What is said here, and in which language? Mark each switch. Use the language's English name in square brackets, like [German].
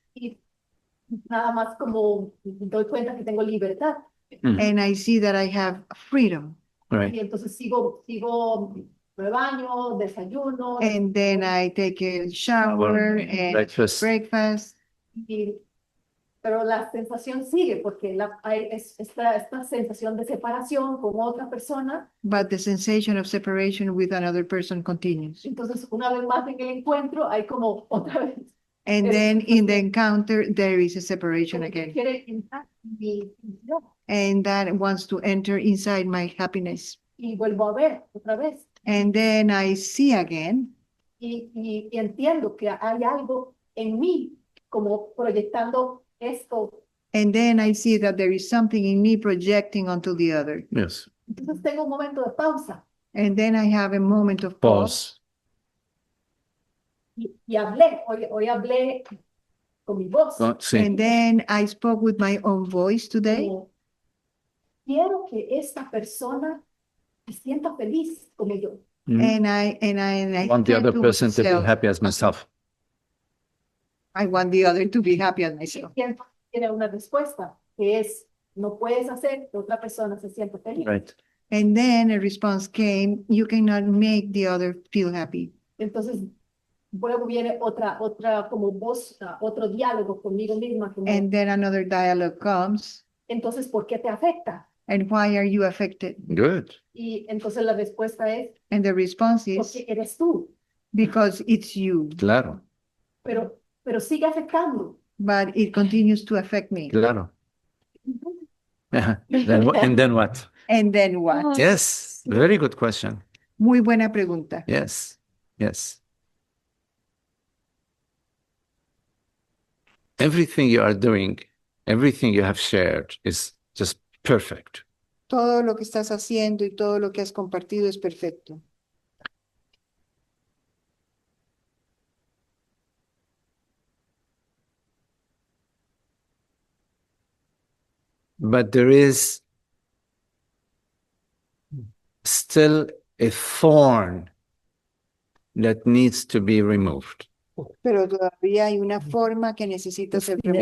[Spanish] y nada más como doy cuenta que tengo libertad. [English] and I see that I have freedom. Right. [Spanish] Y entonces sigo, me baño, desayuno, [English] And then I take a shower and Breakfast. breakfast. [Spanish] y- pero la sensación sigue porque hay esta sensación de separación con otra persona. [English] But the sensation of separation with another person continues. [Spanish] Entonces, una vez más en el encuentro, hay como otra vez. [English] And [Spanish] Es- [English] then in the encounter, there is a separation [Spanish] como que [English] again. [Spanish] quiere entrar en mi felicidad. [English] And that wants to enter inside my happiness. [Spanish] Y vuelvo a ver otra vez. [English] And then I see again, [Spanish] Y entiendo que hay algo en mí como proyectando esto. [English] and then I see that there is something in me projecting onto the other. Yes. [Spanish] Entonces tengo un momento de pausa [English] And then I have a moment of pause. Pause. [Spanish] y hablé. Hoy hablé con mi voz. Sí. [English] And then I spoke with my own voice today. [Spanish] Como, quiero que esta persona se sienta feliz como yo. [English] And I Want the said other to person to be myself, happy as myself. I want the other to be happy as myself. [Spanish] Y entonces tiene una respuesta que es, no puedes hacer que otra persona se sienta feliz. [English] Right. And then a response came, you cannot make the other feel happy. [Spanish] Entonces, luego viene otra como voz, otro diálogo conmigo misma. Como, [English] And then another dialogue comes. [Spanish] entonces, ¿por qué te afecta? [English] And why are you affected? Good. [Spanish] Y entonces la respuesta es, [English] And the response is, [Spanish] porque eres tú, [English] because it's you, [Spanish] Claro. pero sigue afectando. [English] but it continues to affect me. [Spanish] Claro. [English] And then what? And then what? Yes. Very good question. [Spanish] Muy buena pregunta. [English] Yes. Yes. Everything you are doing, everything you have shared is just perfect. [Spanish] Todo lo que estás haciendo y todo lo que has compartido es perfecto. [English] But there is still a thorn that needs to be removed. [Spanish] Pero todavía hay una forma que necesita ser removida.